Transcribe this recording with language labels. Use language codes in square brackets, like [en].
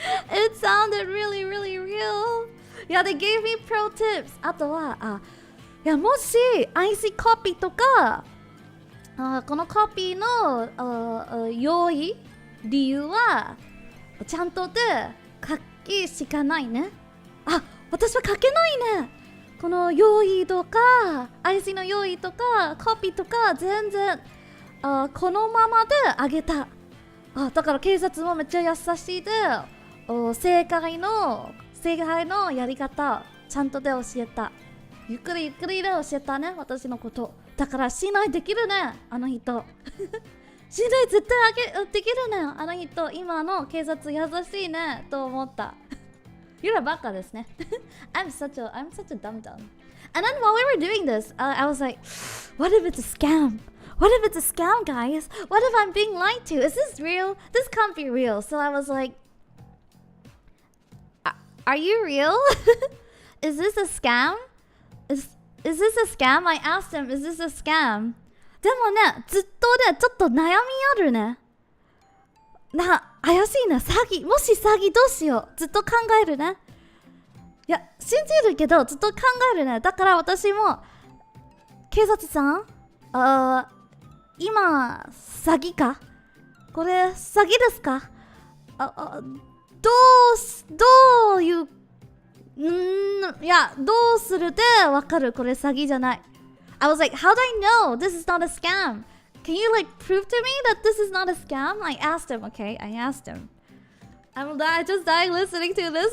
[en] It sounded really, really real. Yeah, they gave me pro tips. [ja] あとは、いや、もし IC コピーとか、このコピーの用意、理由は、ちゃんとで書きしかないね。私は書けないね。この用意とか IC の用意とかコピーとか全然このままであげた。だから警察もめっちゃ優しいで正解のやり方ちゃんとで教えた。ゆっくりで教えたね、私のこと。だから信頼できるね、あの人。信頼絶対できるね、あの人。今の警察優しいねと思った。ユラバカですね。 [en] I'm such a dumb. And then while we were doing this, I was like, what if it's a scam? What if it's a scam, guys? What if I'm being lied to? Is this real? This can't be real. So I was like, are you real? Is this a scam? Is this a scam? I asked him, is this a scam? [ja] でもね、ずっとね、ちょっと悩みあるね。怪しいな、詐欺。もし詐欺どうしよう。ずっと考えるね。いや、信じるけど、ずっと考えるね。だから私も、警察さん、今、詐欺か？これ、詐欺ですか？どういう、いや、どうするでわかる？これ詐欺じゃない。 [en] I was like, how do I know this is not a scam? Can you like prove to me that this is not a scam? I asked him, okay? I asked him. I just dying listening to this.